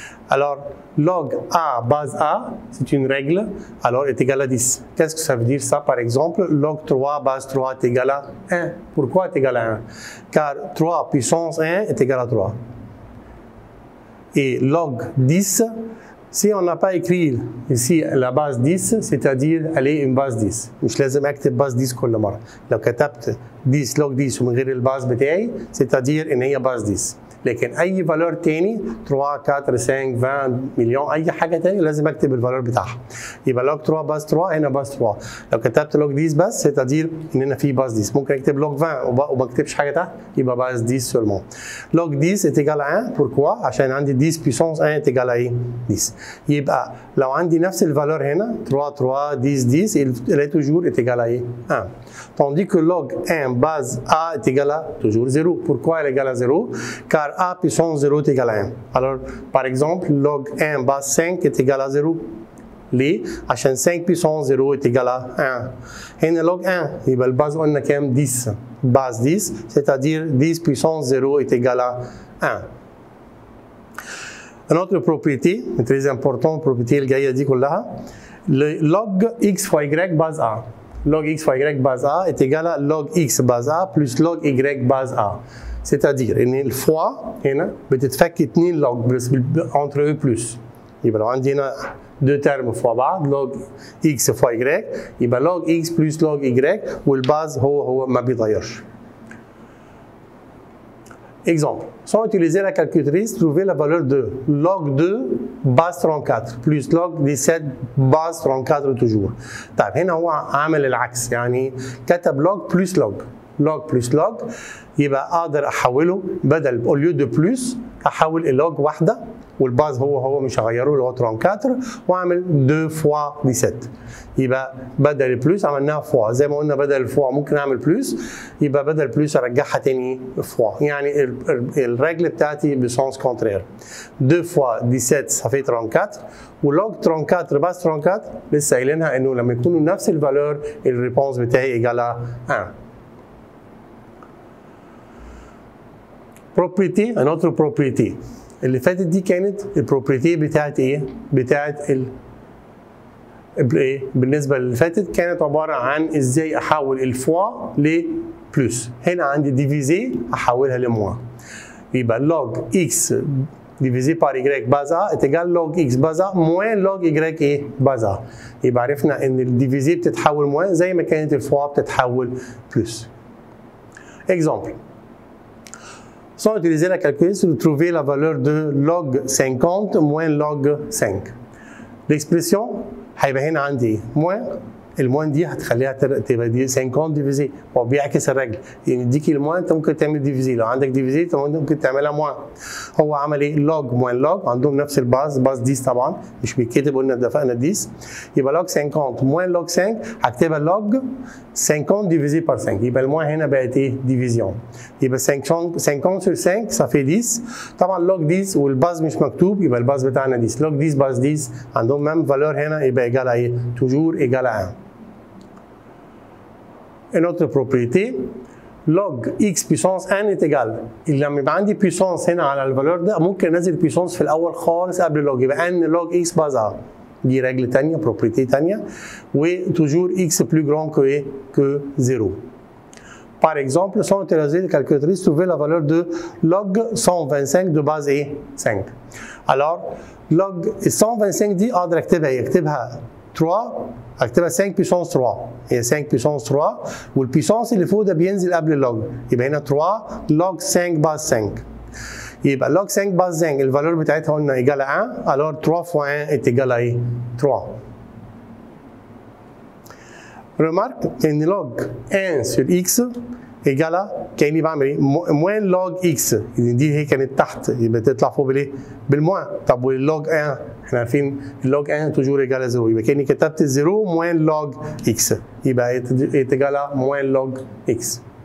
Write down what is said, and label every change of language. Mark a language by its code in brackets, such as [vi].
[fr] Alors, log A base A, c'est une règle, alors est égal à 10. Qu'est-ce que ça veut dire ça? Par exemple, log 3 base 3 est égal à 1. Pourquoi est égal à 1? Car 3 puissance 1 est égal à 3. Et log 10, si on n'a pas écrit ici la base 10, c'est-à-dire elle est une base 10. [ar] مش لازم اكتب base 10 كل مرة. لو كتبت 10 log 10 ومن غير الباز بتاعي c'est-à-dire ان هي base 10. لكن اي فالور تاني 3 4 5 20 مليون اي حاجه تاني لازم اكتب الفالور بتاعها. يبقى log 3 باز 3 هنا باز 3. لو كتبت log 10 بس c'est-à-dire ان هنا في باز 10. ممكن اكتب log 20 وما اكتبش حاجه تحت يبقى باز 10 seulement. [fr] log 10 est égal à 1. Pourquoi? [ar] عشان عندي [fr] 10 puissance 1 est égal à ايه؟ 10. [ar] يبقى لو عندي نفس الفالور هنا 3 3 10 10 [fr] elle est toujours est égal à [ar] ايه؟ 1. [fr] Tandis que log 1 base A est égal à toujours 0. Pourquoi elle est égale à 0? Car A puissance 0 est égal à 1. Alors, par exemple, log 1 base 5 est égal à 0. [ar] ليه؟ عشان [fr] 5 puissance 0 est égal à 1. [ar] هنا log 1 يبقى الباز قلنا كام؟ 10. [fr] base 10 c'est-à-dire 10 puissance 0 est égal à 1. Une autre propriété, très importante, propriété [ar] الجاية دي كلها, [fr] le log x fois y base A. Log x fois y base A est égal à log x base A plus log y base A. [ar] C'est-à-dire ان الفوا هنا بتتفك 2 log [fr] entre eux plus. [ar] يبقى لو عندي هنا [fr] deux termes [ar] فوق بعض log x fois y يبقى log x plus log y والباز هو ما بيتغيرش. [fr] Exemple. Sans utiliser la calculatrice, trouvez la valeur de log 2 base 34 plus log 17 base 34 toujours. [ar] طيب هنا هو عامل العكس يعني كتب log plus log. log plus log يبقى اقدر احوله بدل [fr] au lieu de [ar] plus احول اللوج واحده والباز هو مش هغيره اللي هو 34 واعمل 2 فوا 17 يبقى بدل البلوس عملناها فوا زي ما قلنا بدل الفوا ممكن اعمل بلوس يبقى بدل البلوس ارجعها تاني فوا يعني الرجل بتاعتي بسونس كونترير 2 فوا 17 [fr] ça fait 34 [ar] ولوج 34 باز 34 لسه قايلينها انه لما يكونوا نفس الفالور الريبونس بتاعي ايجال 1. [fr] propriété, une autre propriété. [ar] اللي فاتت دي كانت البروبريتي بتاعت ايه؟ بتاعت بالنسبه اللي فاتت كانت عباره عن ازاي احول الفوا لبلوس. هنا عندي ديفيزي احولها لموا. [fr] يبقى log x divisé par y base A est égal log x base A moins log y ايه؟ base A. [ar] يبقى عرفنا ان الديفيزي بتتحول موان زي ما كانت الفوا بتتحول بلوس. Exemple. [fr] Sans utiliser la calculatrice, vous trouvez la valeur de log 50 moins log 5. [ar] L'expression هيبقى هنا عندي moins الموان دي هتخليها تبقى دي 50 ديفيزي هو بيعكس الرجل يعني يديكي الموان انت ممكن تعمل ديفيزي لو عندك ديفيزي انت ممكن تعملها موان هو عمل ايه لوج موان لوج عندهم نفس الباز باز 10 طبعا مش بيتكتب قلنا اتفقنا 10 يبقى لوج 50 موان لوج 5 هكتبها لوج 50 ديفيزي بار 5 يبقى الموان هنا بقت ايه ديفيزيون يبقى [fr] 50 sur 5 ça fait 10 [ar] طبعا لوج 10 والباز مش مكتوب يبقى الباز بتاعنا 10 لوج 10 باز 10 عندهم ميم فالور هنا يبقى ايجال ايه توجور ايجال 1. [fr] Une autre propriété, log x puissance n est égal. [ar] لما يبقى عندي puissance هنا على الفالور ده ممكن انزل puissance في الاول خالص قبل log يبقى n log x base A. دي رجل ثانيه propriété ثانيه وتوجور [fr] x plus grand que 0. Par exemple, sans utiliser la calculatrice, trouvez la valeur de log 125 de base A 5. [ar] Alors, log 125 دي اقدر اكتبها ايه؟ اكتبها 3 اكتبها 5 puissance 3 هي 5 puissance 3 والبيسونس اللي فوق ده بينزل قبل اللوج يبقى هنا 3 log 5 باز 5 يبقى log 5 باز 5 الفالور بتاعتها قلنا ايجال 1 [fr] alors 3 fois 1 est égal à 3. Remarque ان log 1 sur x [ar] ايجالا كاني بعمل ايه؟ موان لوج اكس، دي هي كانت تحت يبقى تطلع فوق بالايه؟ بالموان. طب واللوج 1 احنا عارفين اللوج 1 توجور ايجالا 0، يبقى كاني كتبت 0 موان لوج اكس، يبقى ايجالا موان لوج اكس.